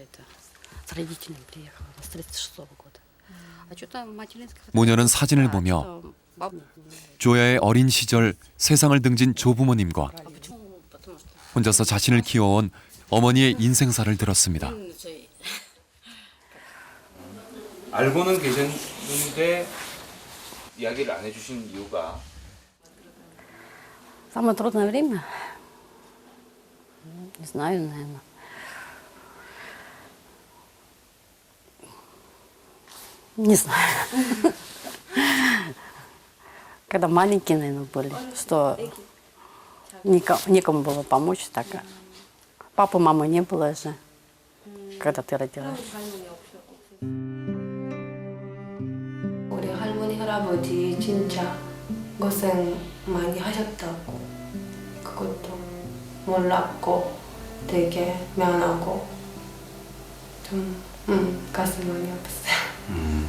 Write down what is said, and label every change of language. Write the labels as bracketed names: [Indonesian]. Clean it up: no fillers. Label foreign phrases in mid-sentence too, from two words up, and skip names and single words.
[Korean] 모녀는 사진을 보며 조야의 어린 시절 세상을 등진 조부모님과 혼자서 자신을 키워온 어머니의 인생사를 들었습니다. 알고는 계셨는데 이야기를 안 해주신 이유가 [Russian] Самое трудное время? Не знаю, наверное. Не знаю. Когда маленькие, наверное, были, что некому было помочь. Так. Папы, мамы не было же, когда ты родилась. [Korean] 우리 할머니, 할아버지 진짜 고생 많이 하셨다고 그것도 몰랐고 되게 미안하고 좀 가슴 많이 아팠어요.